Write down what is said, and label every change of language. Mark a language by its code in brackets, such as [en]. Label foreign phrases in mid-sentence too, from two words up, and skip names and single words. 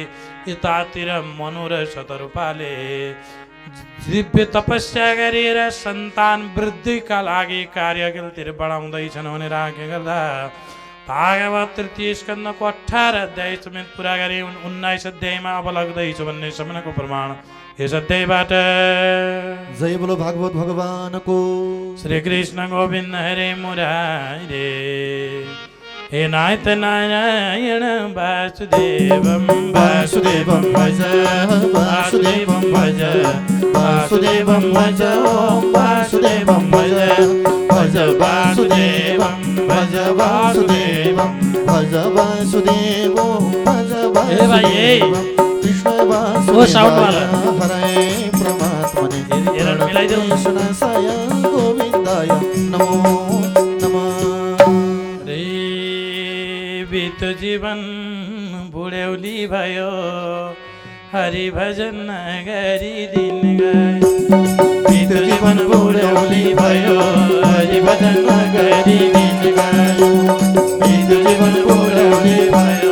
[ne] यतातिर मनु र शतरूपाले दिव्य तपस्या गरेर सन्तान वृद्धिका लागि कार्यतिर बढाउँदैछन् भनेर आज्ञा गर्दा भागवत तृतीय स्कन्धको 18 अध्याय समेत पुरा गरे। 19 अध्यायमा अब लाग्दैछ भन्ने सम्मको प्रमाण यस अध्यायबाट। [hi] जय बोलो [ne] भागवत भगवानको। [sa] श्री कृष्ण गोविन्द हरे मुरारे। हे नाथ नारायण वासुदेवं वासुदेवं भज वासुदेवं भज वासुदेवं भज वासुदेवं भज भज वासुदेवं भज वासुदेवं भज वासुदेवं भज वासुदेवं कृष्ण वासुदेव हरे परमात्मने [ne] गयो [sa] कृष्णसाय गोविन्दाय नमो नमः। [ne] रे बित्यो जीवन बुढ्यौली भयो हरि भजन नगरी दिन गयो बित्यो जीवन बुढ्यौली भयो हरि भजन नगरी दिन गयो बित्यो जीवन बुढ्यौली भयो